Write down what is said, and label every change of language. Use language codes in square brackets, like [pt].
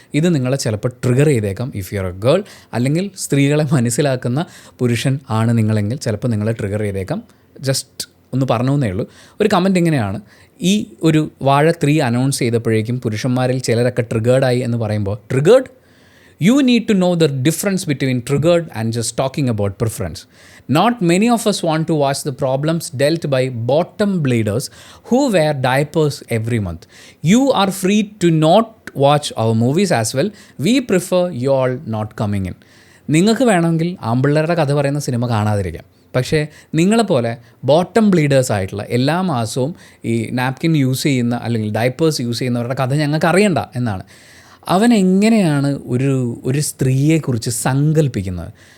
[ml] ഇത് നിങ്ങളെ ചിലപ്പോൾ ട്രിഗർ ചെയ്തേക്കാം. [en] if you are a girl, [ml] അല്ലെങ്കിൽ സ്ത്രീകളെ മനസ്സിലാക്കുന്ന പുരുഷൻ ആണ് നിങ്ങളെങ്കിൽ ചിലപ്പോൾ നിങ്ങളെ ട്രിഗർ ചെയ്തേക്കാം. ജസ്റ്റ് ഒന്ന് പറഞ്ഞേ ഉള്ളൂ. ഒരു കമൻറ്റ് ഇങ്ങനെയാണ്, ഈ ഒരു വാഴ 3 അനൗൺസ് ചെയ്തപ്പോഴേക്കും പുരുഷന്മാരിൽ ചിലരൊക്കെ ട്രിഗേർഡായി എന്ന് പറയുമ്പോൾ, triggered? [en] You need to know the difference between triggered and just talking about preference. Not many of us want to watch the problems dealt by bottom bleeders who wear diapers every month. You are free to not watch our movies as well. We prefer you all not coming in. [ml] നിങ്ങൾക്ക് വേണമെങ്കിൽ ആമ്പിള്ളേരുടെ കഥ പറയുന്ന cinema കാണാതിരിക്കാം. പക്ഷേ നിങ്ങളെപ്പോലെ bottom bleeders ആയിട്ടുള്ള എല്ലാ മാസവും ഈ നാപ്കിൻ യൂസ് ചെയ്യുന്ന അല്ലെങ്കിൽ ഡയപ്പേഴ്സ് യൂസ് ചെയ്യുന്നവരുടെ കഥ ഞങ്ങൾക്ക് അറിയണ്ട എന്നാണ്. അവൻ എങ്ങനെയാണ് ഒരു സ്ത്രീയെക്കുറിച്ച് സങ്കല്പിക്കുന്നത്?